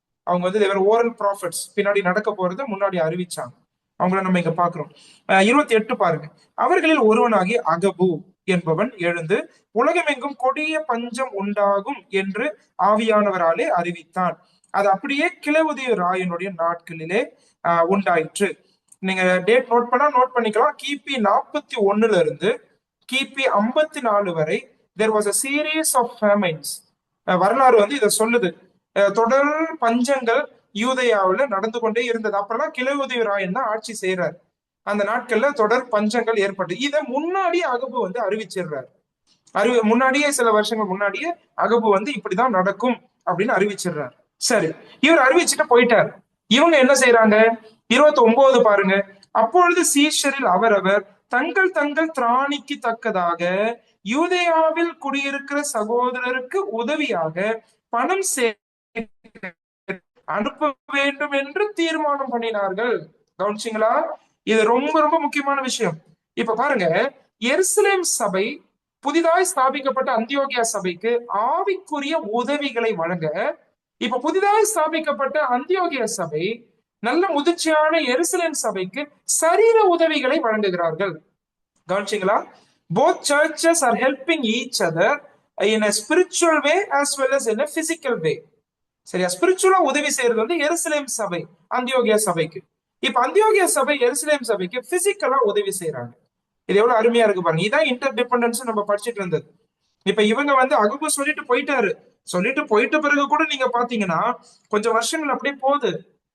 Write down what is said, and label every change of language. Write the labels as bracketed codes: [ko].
[ta] அவங்க வந்து oral profits, பின்னாடி நடக்க போறத முன்னாடி அறிவிச்சாங்க. அவங்கள நம்ம இங்க பாக்குறோம். 28 பாருங்க. அவர்களில் ஒருவனாகி அகபு என்பவன் எழுந்து உலகமெங்கும் கொடிய பஞ்சம் உண்டாகும் என்று ஆவியானவராலே அறிவித்தான். அது அப்படியே கிழவுதிய ராயனுடைய நாட்களிலே உண்டாயிற்று. நீங்க டேட் நோட் பண்ணா நோட் பண்ணிக்கலாம். கிபி 41 இருந்து கிபி 54 வரை [en] there was a series of famines. [ta] வரலாறு வந்து இதை சொல்லுது. தொடர் பஞ்சங்கள் யூதயாவில் நடந்து கொண்டே இருந்தது. அப்பெல்லாம் கிழவுதிய ராயன் தான் ஆட்சி செய்யறாரு. அந்த நாட்கள்ல தொடர் பஞ்சங்கள் ஏற்பட்டு இதை முன்னாடியே அகபு வந்து அறிவிச்சிடுறாரு. முன்னாடியே சில வருஷங்கள் முன்னாடியே அகபு வந்து இப்படிதான் நடக்கும் அப்படின்னு அறிவிச்சிடுறாரு. சரி, இவர் அறிவிச்சுட்டு போயிட்டார். இவங்க என்ன செய்யறாங்க? 29 பாருங்க. அப்பொழுது சீஷரில் அவரவர் தங்கள் தங்கள் திராணிக்கு தக்கதாக யூதேயாவில் குடியிருக்கிற சகோதரருக்கு உதவியாக பணம் அனுப்ப வேண்டும் என்று தீர்மானம் பண்ணினார்கள். கவனிச்சிங்களா? இது ரொம்ப ரொம்ப முக்கியமான விஷயம். இப்ப பாருங்க, எருசலேம் சபை புதிதாய் ஸ்தாபிக்கப்பட்ட அந்தியோகியா சபைக்கு ஆவிக்குரிய உதவிகளை வழங்க, இப்ப புதிதாய் ஸ்தாபிக்கப்பட்ட அந்தியோகியா சபை நல்ல முதிர்ச்சியான எருசலேம் சபைக்கு சரீர உதவிகளை வழங்குகிறார்கள். கவனிச்சிங்களா? [en] Both churches are helping each other in a spiritual way as well as in a physical way. [ta] சரியா? ஸ்பிரிச்சுவலா உதவி செய்யறது வந்து எருசலேம் சபை அந்தியோகியா சபைக்கு. இப்ப அந்தியோகியா சபை எருசலேம் சபைக்கு பிசிக்கலா உதவி செய்யறாங்க. இது எவ்வளவு அருமையா இருக்கு பாருங்க. இதான் இன்டர் டிபெண்டன்ஸ் நம்ம படிச்சுட்டு இருந்தது. இப்ப இவங்க வந்து அகபு சொல்லிட்டு போயிட்டாரு. சொல்லிட்டு போயிட்ட பிறகு கூட நீங்க பாத்தீங்கன்னா கொஞ்சம் வருஷங்கள் அப்படியே போகுது.